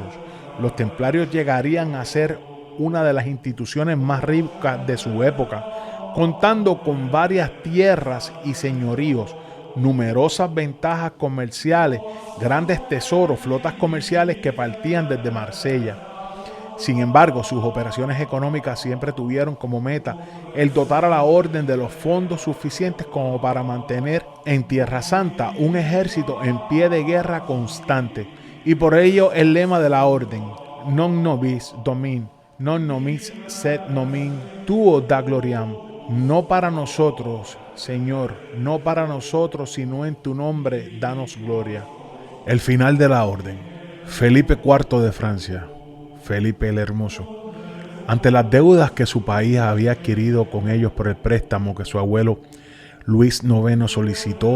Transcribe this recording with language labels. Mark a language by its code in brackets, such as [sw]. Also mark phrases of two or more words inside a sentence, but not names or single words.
[es] Los templarios llegarían a ser una de las instituciones más ricas de su época, contando con varias tierras y señoríos, numerosas ventajas comerciales, grandes tesoros, flotas comerciales que partían desde Marsella. Sin embargo, sus operaciones económicas siempre tuvieron como meta el dotar a la orden de los fondos suficientes como para mantener en Tierra Santa un ejército en pie de guerra constante. Y por ello el lema de la orden, [la] non nobis domin, non nomis sed nomin tuo da gloriam, [es] no para nosotros, Señor, no para nosotros, sino en tu nombre, danos gloria. El final de la orden. Felipe IV de Francia, Felipe el Hermoso, ante las deudas que su país había adquirido con ellos por el préstamo que su abuelo Luis IX solicitó